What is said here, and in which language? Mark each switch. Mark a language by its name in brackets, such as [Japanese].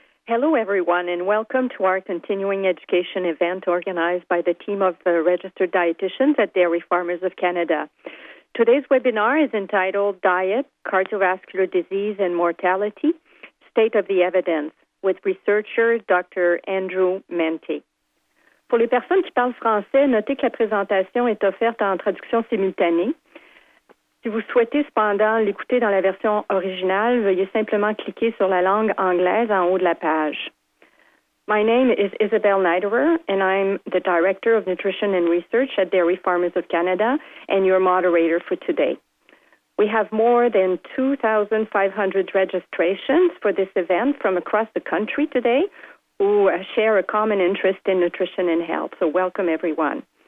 [English] Hello, everyone, and welcome to our continuing education event organized by the team of registered dietitians at Dairy Farmers of Canada. Today's webinar is entitled Diet, Cardiovascular Disease and Mortality, State of the Evidence, with researcher Dr. Andrew MENTE. [French] Pour les personnes qui parlent français, notez que la présentation est offerte en traduction simultanée. Si vous souhaitez cependant l'écouter dans la version originale, veuillez simplement cliquer sur la langue anglaise en haut de la page. [English] My name is Isabel Niderer, and I'm the Director of Nutrition and Research at Dairy Farmers of Canada and your moderator for today. We have more than 2,500 registrations for this event from across the country today who share a common interest in nutrition and health, so welcome everyone.